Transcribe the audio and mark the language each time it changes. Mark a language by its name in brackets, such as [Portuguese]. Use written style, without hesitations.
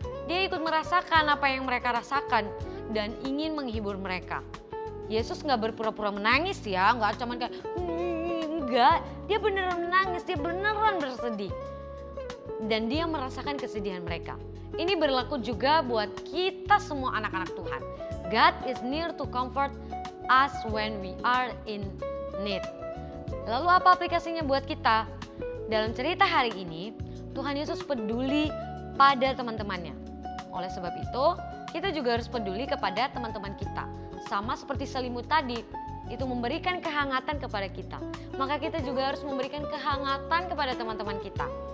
[Indonesian] Dia ikut merasakan apa yang mereka rasakan dan ingin menghibur mereka. Yesus gak berpura-pura menangis ya, gak cuman kayak enggak, dia beneran menangis, dia beneran bersedih. Dan dia merasakan kesedihan mereka. Ini berlaku juga buat kita semua anak-anak Tuhan. [English] God is near to comfort us when we are in need. [Indonesian] Lalu apa aplikasinya buat kita? Dalam cerita hari ini, Tuhan Yesus peduli pada teman-temannya. Oleh sebab itu, kita juga harus peduli kepada teman-teman kita. Sama seperti selimut tadi, itu memberikan kehangatan kepada kita. Maka kita juga harus memberikan kehangatan kepada teman-teman kita.